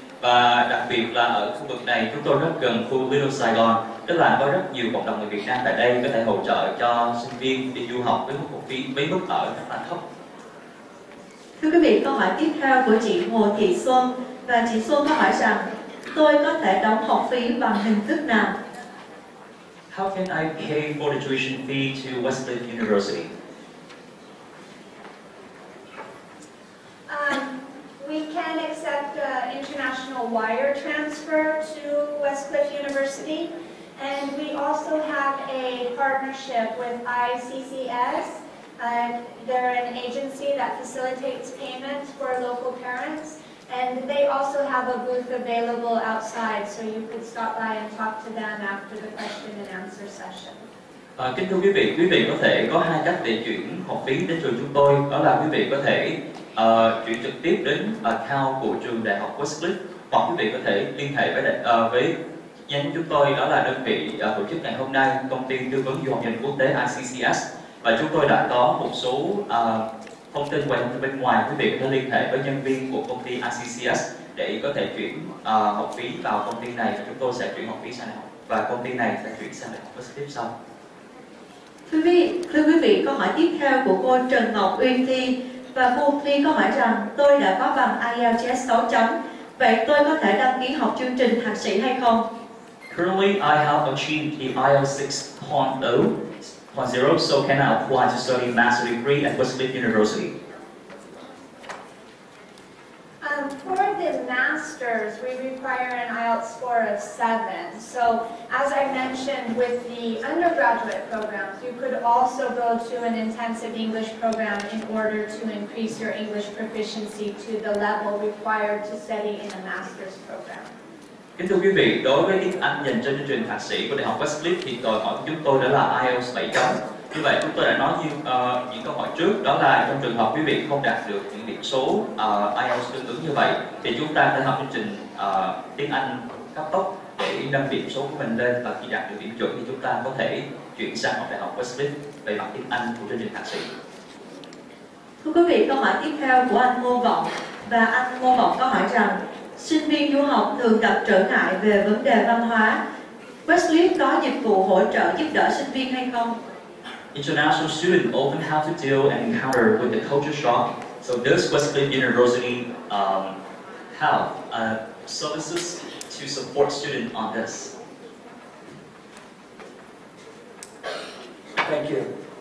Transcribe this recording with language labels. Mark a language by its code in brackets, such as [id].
[vi] Và đặc biệt là ở khu vực này chúng tôi rất gần khu Little Saigon, tức là có rất nhiều cộng đồng người Việt Nam tại đây có thể hỗ trợ cho sinh viên đi du học với mức ở rất là thấp. Thưa quý vị, câu hỏi tiếp theo của chị Hồ Thị Xuân, và chị Xuân có hỏi rằng tôi có thể đóng học phí bằng hình thức nào? [en] How can I pay for the tuition fee to Wescliff University? We can accept international wire transfer to Wescliff University, and we also have a partnership with ICCS. They're an agency that facilitates payments for local parents, and they also have a booth available outside, so you could stop by and talk to them after the question and answer session. [vi] Kính thưa quý vị có thể có hai cách để chuyển học phí đến trường chúng tôi, đó là quý vị có thể chuyển trực tiếp đến account của trường Đại học Wescliff, hoặc quý vị có thể liên hệ với nhánh chúng tôi, đó là đơn vị tổ chức ngày hôm nay, công ty tư vấn du học quốc tế ICCS. Và chúng tôi đã có một số thông tin bên ngoài, quý vị có thể liên hệ với nhân viên của công ty ICCS để có thể chuyển học phí vào công ty này, và chúng tôi sẽ chuyển học phí sang đại học, và công ty này sẽ chuyển sang đại học Wescliff sau. Thưa quý vị, câu hỏi tiếp theo của cô Trần Ngọc Uyên Thi, và cô Thi có hỏi rằng tôi đã có bằng IELTS 6 chấm, vậy tôi có thể đăng ký học chương trình thạc sĩ hay không? [en] Currently, I have achieved the IELTS 6.0, so can I apply to study master's degree at Wescliff University? For the masters, we require an IELTS score of 7. So, as I mentioned, with the undergraduate programs, you could also go to an intensive English program in order to increase your English proficiency to the level required to study in a master's program. [vi] Kính thưa quý vị, đối với tiếng Anh dành cho chương trình thạc sĩ của Đại học Wescliff thì đòi hỏi của chúng tôi đó là IELTS 7 chấm. Như vậy chúng tôi đã nói như những câu hỏi trước, đó là trong trường hợp quý vị không đạt được những điểm số IELTS tương ứng như vậy thì chúng ta sẽ học chương trình tiếng Anh cấp tốc để nâng điểm số của mình lên, và khi đạt được điểm chuẩn thì chúng ta có thể chuyển sang học Đại học Wescliff về mặt tiếng Anh của chương trình thạc sĩ. Thưa quý vị, câu hỏi tiếp theo của anh Ngô Vọng, và anh Ngô Vọng có hỏi rằng sinh viên du học thường gặp trở ngại về vấn đề văn hóa. Wescliff có dịch vụ hỗ trợ giúp đỡ sinh viên hay không? [en] International students often have to deal and encounter with the culture shock. So does Wescliff University have services to support students on this? Thank you.